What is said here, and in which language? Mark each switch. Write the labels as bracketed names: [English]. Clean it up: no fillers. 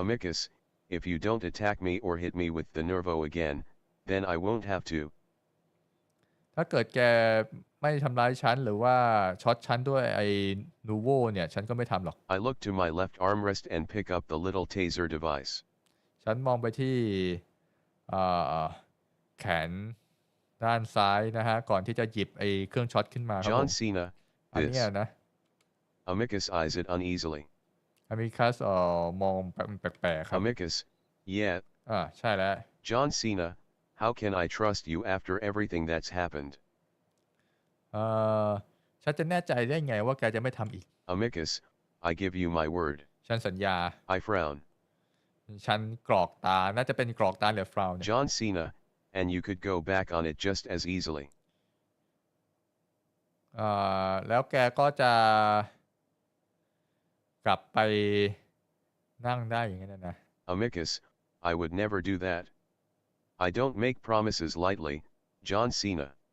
[English] Amicus, if you don't attack me or hit me with the nervo again, then I won't have to. [Thai] ถ้าเกิดแกไม่ทำร้ายฉันหรือว่าช็อตฉันด้วยไอ้นูโวเนี่ยฉันก็ไม่ทำหรอก [English] I look to my left armrest and pick up the little taser device. [Thai] ฉันมองไปที่เอ่อแขนด้านซ้ายนะฮะก่อนที่จะหยิบไอ้เครื่องช็อตขึ้นมาครับผ [English] John ม Cena, [Thai] อันเนี้ย [English] this. [Thai] นะ [English] Amicus eyes it uneasily. [Thai] อเมริคัสมองแปลกๆครับ [English] Amicus, yeah. [Thai] ใช่แล้ว [English] John Cena, how can I trust you after everything that's happened? [Thai] เอ่อฉันจะแน่ใจได้ไงว่าแกจะไม่ทำอีก [English] Amicus, I give you my word. [Thai] ฉันสัญญา [English] I frown. [Thai] ฉันกรอกตาน่าจะเป็นกรอกตาหรือฟราวเนี่ย [English] John Cena, and you could go back on it just as easily. [Thai] แล้วแกก็จะกลับไปนั่งได้อย่างนั้นนะ [English] Amicus, I would never do that. I don't make promises lightly, John Cena.